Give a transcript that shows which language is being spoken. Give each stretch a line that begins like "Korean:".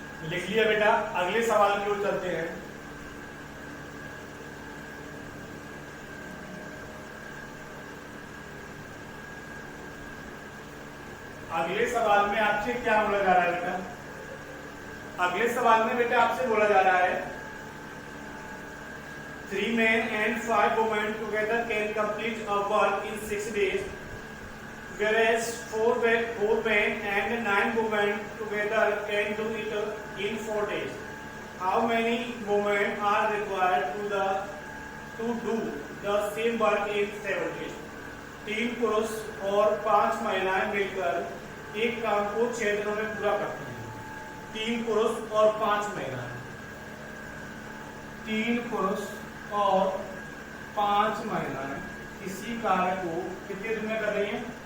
Hindi: लिख लिया बेटा। अगले सवाल की ओर चलते हैं। अगले सवाल में आपसे क्या बोला जा रहा है बेटा? अगले सवाल में बेटा आपसे बोला जा रहा है
English: 3 men and 5 women together can complete a work in 6 days, whereas 4 men and 9 women together can do it in 4 days. How many women are required to do the same work in 7 days?
Hindi: 3 पुरुष और 5 महिलाएं मिलकर एक काम को 6 दिनों में पूरा करती हैं। 3 पुरुष और 5 महिलाएं, 3 पुरुष और 5 महिलाएं इसी कार्य को कितने दिन में कर रही हैं?